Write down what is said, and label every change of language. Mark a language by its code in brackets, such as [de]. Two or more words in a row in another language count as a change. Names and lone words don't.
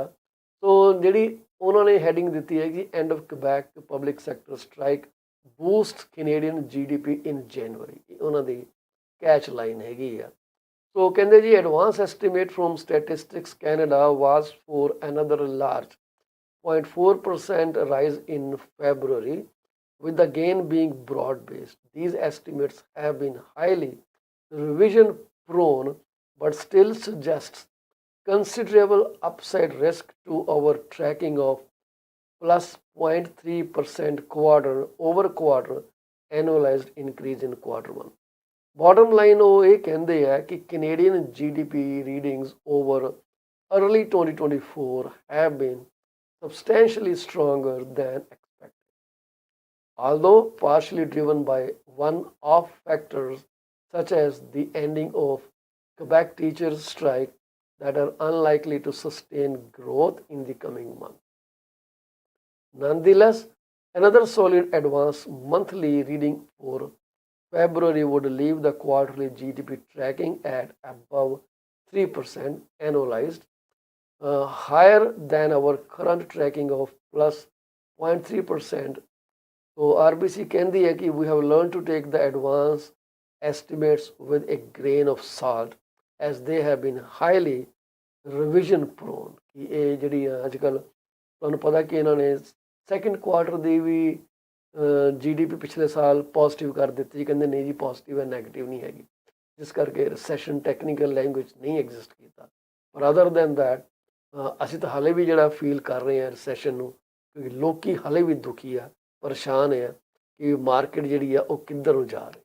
[pa] ਸੋ ਜਿਹੜੀ ਉਹਨਾਂ ਨੇ ਹੈਡਿੰਗ ਦਿੱਤੀ ਹੈ ਕਿ [en] End of Quebec public sector strike boost Canadian GDP in January, [pa] ਉਹਨਾਂ ਦੀ [en] catch line [pa] ਹੈਗੀ ਆ। [en] ਸੋ [pa] ਕਹਿੰਦੇ ਜੀ [en] advance estimate from Statistics Canada was for another large 0.4% rise in February, with the gain being broad-based. These estimates have been highly revision prone but still suggests considerable upside risk to our tracking of plus 0.3% quarter over quarter annualized increase in Q1. Bottom line [pa] ਉਹ ਇਹ ਕਹਿੰਦੇ ਆ ਕਿ [en] Canadian GDP readings over early 2024 have been substantially stronger than expected, although partially driven by one-off factors such as the ending of Quebec teachers' strike that are unlikely to sustain growth in the coming months. Nonetheless, another solid advance monthly reading for February would leave the quarterly GDP tracking at above 3% annualized, higher than our current tracking of plus 0.3%. [pa] So RBC ਕਹਿੰਦੀ ਹੈ ਕਿ [en] we have learned to take the advance estimates with a grain of salt as they have been highly revision prone [pa] ਕਿ ਇਹ ਜਿਹੜੀ ਅੱਜ ਕੱਲ੍ਹ ਤੁਹਾਨੂੰ ਪਤਾ ਕਿ ਇਹਨਾਂ ਨੇ [en] second quarter [pa] ਦੀ ਵੀ GDP ਪਿਛਲੇ ਸਾਲ ਪੋਜ਼ਿਟਿਵ ਕਰ ਦਿੱਤੀ, ਕਹਿੰਦੇ ਨਹੀਂ ਜੀ ਪੋਜ਼ਿਟਿਵ ਹੈ, ਨੈਗੇਟਿਵ ਨਹੀਂ ਹੈਗੀ, ਜਿਸ ਕਰਕੇ ਰਿਸੈਸ਼ਨ [en] technical language [pa] ਨਹੀਂ ਐਗਜ਼ਿਸਟ ਕੀਤਾ। ਪਰ [en] other than that [pa] ਅਸੀਂ ਤਾਂ ਹਾਲੇ ਵੀ ਜਿਹੜਾ ਫੀਲ ਕਰ ਰਹੇ ਹਾਂ ਰਿਸੈਸ਼ਨ ਨੂੰ, ਕਿਉਂਕਿ ਲੋਕੀ ਹਾਲੇ ਵੀ ਦੁਖੀ ਆ, ਪਰੇਸ਼ਾਨ ਹੈ ਕਿ ਮਾਰਕੀਟ ਜਿਹੜੀ ਆ ਉਹ ਕਿੱਧਰ ਨੂੰ ਜਾ ਰਹੀ।